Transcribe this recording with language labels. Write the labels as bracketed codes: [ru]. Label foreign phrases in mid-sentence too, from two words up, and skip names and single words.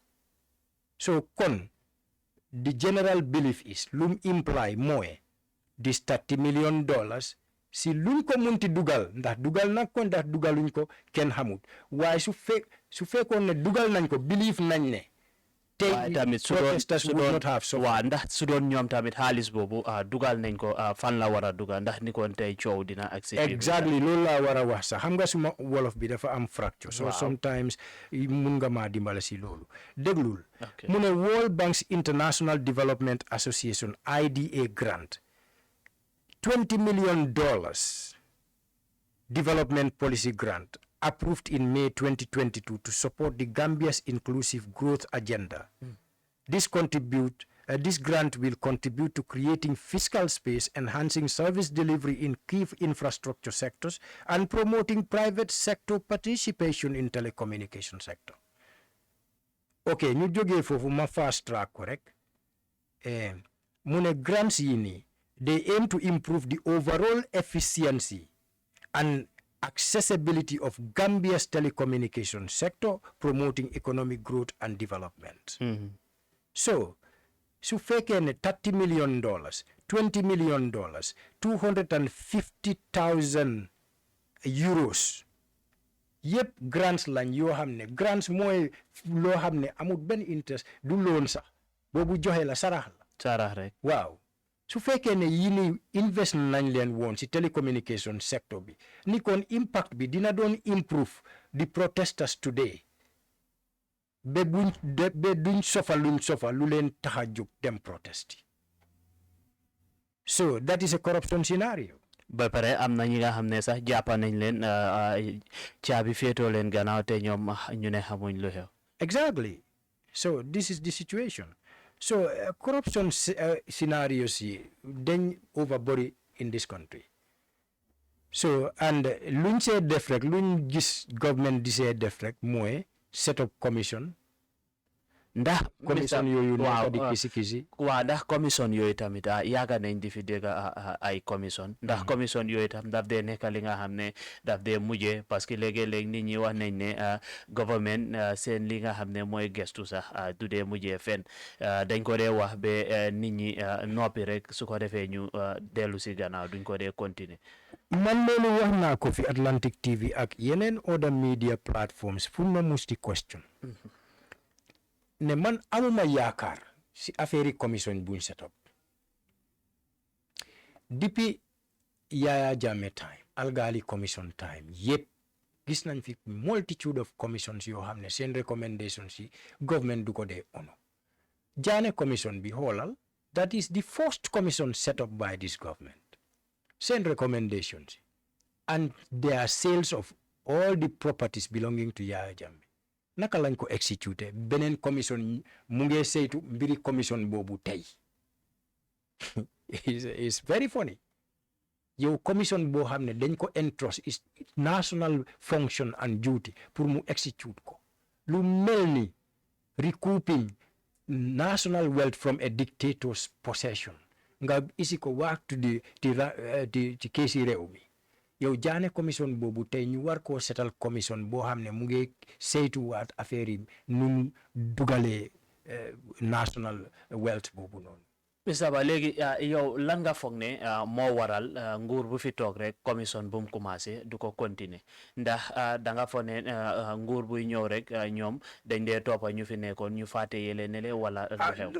[wo] So kon [en] the general belief is [wo] lum imply mooy this $30 million si luñ ko munti dugal ndax dugal nag ko ndax dugaluñ ko kenn xamut waaye su fekkoon ne dugal nañ ko believe nañ ne tey tamit [en] protesters would not have so [wo] waaw ndax su doon ñoom tamit xaalis boobu dugal nañ ko fan la war a dugal ndax ni kon tey coow dina agsi exactly loolu laa war a wax sax xam nga suma wolof bi dafa am fracture [en] so sometimes [wo] mun nga maa dimbale si loolu déglul mu ne [en] World Bank's International Development Association IDA grant $20 million development policy grant approved in May 2022 to support the Gambia's inclusive growth agenda. This grant will contribute to creating fiscal space, enhancing service delivery in key infrastructure sectors, and promoting private sector participation in telecommunication sector. [wo] Okay, ñu jógee foofu ma [en] fast track correct. [wo] Mu ne grants yi nii [en] they aim to improve the overall efficiency and accessibility of Gambia's telecommunication sector, promoting economic growth and development. So, [wo] su fekkee ne $30 million, $20 million, 250,000 euros yëpp grants lañ yoo xam ne grants mooy loo xam ne amul benn interest du loon sax boobu joxe la sarax la. sarax rek. waaw su fekkee ne yii ni invest nañ leen woon si [en] telecommunication sector [wo] bi ni kon impact bi dina doon [en] improve the protesters today [wo] ba duñ sofa lu leen tax a jóg dem protest yi. [en] So that is a corruption scenario. [wo] ba pare am na ñi nga xam ne sax jàppa nañ leen caabi féetoo leen gannaaw te ñoom ñu ne xamuñ lu xew. [en] Exactly. So this is the situation. So corruption scenarios then overbody in this country. So and [wo] luñ see def rek luñ gis government di see def rek mooy [en] set up commission. [wo] Ndax commission yooyu nekk di kisi waaw ndax commission yooyu tamit yaaga nañ di fi dégg ay commission ndax commission yooyu tam daf dee nekk li nga xam ne daf dee mujjee [fr] parce que [wo] léegi-léegi nit ñi wax nañ ne government seen li nga xam ne mooy gestu sax du dee mujjee fenn dañ ko dee wax ba nit ñi noppi rek su ko defee ñu dellu si gannaaw duñ ko dee continuer. Man loolu wax naa ko fi Atlantic TV ak yeneen [en] other media platforms [wo] fu ma musti question ne man amuma yaakaar si affaire commission buñ [en] set up [wo] depuis Yaya Jammeh time Algali commission time yëpp gis nañ fi [en] multitude of commissions [wo] yoo xam ne seen recommendations yi government du ko dee ono Jaane commission bi xoolal [en] that is the first commission set up by this government [wo] seen recommendations [en] and their sales of all the properties belonging to Yaya Jammeh [wo] naka lañ ko execute beneen commission mu ngi saytu mbiri commission boobu tey [en] is very funny [wo] yow commission boo xam ne dañ ko [en] entrust is national function and duty [wo] pour mu execute ko lu mel ni [en] recouping national wealth from a dictator's possession [wo] nga isi ko waxtu di keesi réew mi yow Jaane commission boobu tey ñu war koo setal commission boo xam ne mu ngi saytuwaat affaire yi nu dugalee [en] national wealth [wo] boobu noonu. Mr Bah léegi yow lan nga foog ne moo waral nguur bu fi toog rek commission bu mu commencé du ko continuer ndax da nga foog ne nguur buy ñëw rek ñoom dañ dee toppa ñu fi nekkoon ñu fàtte yele ne le wala lu xew.